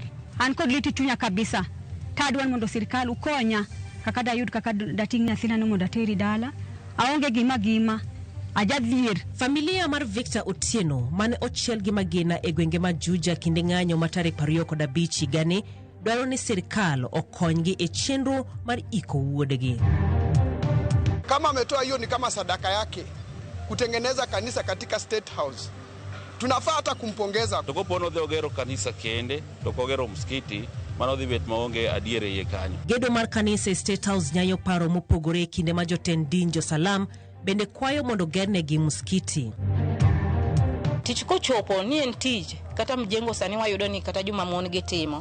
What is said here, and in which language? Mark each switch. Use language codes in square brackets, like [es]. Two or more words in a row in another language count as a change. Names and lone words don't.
[luo] An kod liti chunya kabisa. Tadwan mondo sirkal ukonya kaka dayud kaka dating nyathina no mondo ateri dala. Aonge gima ajadhier. Familia mar Victor Otieno mane ochiel gi magina e gwenge ma Juja kinde ng'anyo ma tarik 25 higani dwaro ni sirkal okonygi e chenro mar iko wuodegi. [sw] Kama ametoa hiyo ni kama sadaka yake kutengeneza kanisa katika State House. Tunafaa hata kumpongeza. [luo] Tokopono dhe ogero kanisa kende, tokogero msikiti, mano dhi bet maonge adiere ye kanyo. Gedo mar kanisa State House nyayo paro mopogore kinde ma jotend din Jo-Salam bende kwayo mondo gernegi msikiti. Tich kochopo ni en tich kata mjengo sani wayudo ni kata juma mon gitimo.